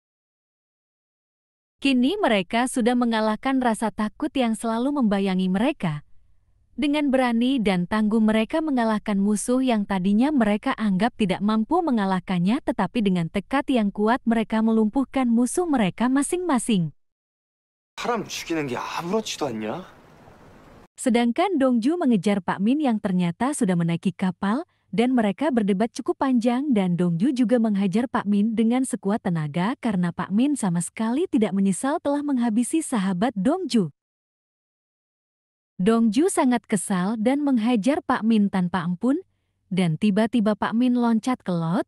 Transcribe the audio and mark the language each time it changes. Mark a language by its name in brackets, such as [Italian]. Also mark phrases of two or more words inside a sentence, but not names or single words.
[Indonesian] Kini mereka sudah mengalahkan rasa takut yang selalu membayangi mereka. Dengan berani dan tangguh mereka mengalahkan musuh yang tadinya mereka anggap tidak mampu mengalahkannya tetapi dengan tekad yang kuat mereka melumpuhkan musuh mereka masing-masing. [Korean] 사람 죽이는 게 아무렇지도 않냐? [Indonesian] Sedangkan Dongju mengejar Pak Min yang ternyata sudah menaiki kapal dan mereka berdebat cukup panjang dan Dongju juga menghajar Pak Min dengan sekuat tenaga karena Pak Min sama sekali tidak menyesal telah menghabisi sahabat Dongju. Dongju sangat kesal dan menghajar Pak Min tanpa ampun dan tiba-tiba Pak Min loncat ke laut.